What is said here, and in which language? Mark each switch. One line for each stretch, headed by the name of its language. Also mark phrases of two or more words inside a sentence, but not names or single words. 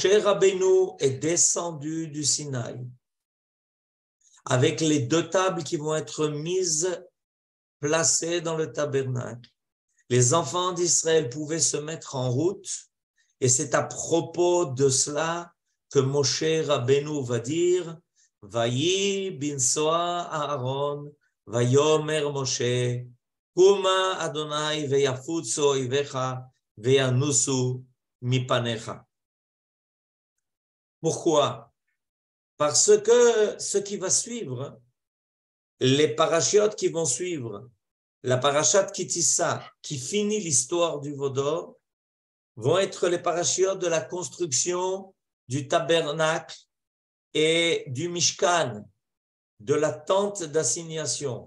French: Rabbeinu est descendu du Sinaï, avec les deux tables qui vont être mises, placées dans le tabernacle, les enfants d'Israël pouvaient se mettre en route, et c'est à propos de cela que Moshe Rabbeinu va dire «
Hebrew: ויהי בנסע הארן, ויאמר משה, קומה אדני ויפצו איביך וינסו מפניך
French: » Pourquoi? Parce que ce qui va suivre, les parachiotes qui vont suivre, la parashat Ki-Tisa, qui finit l'histoire du veau d'or, vont être les parachiotes de la construction du tabernacle et du Mishkan, de la tente d'assignation.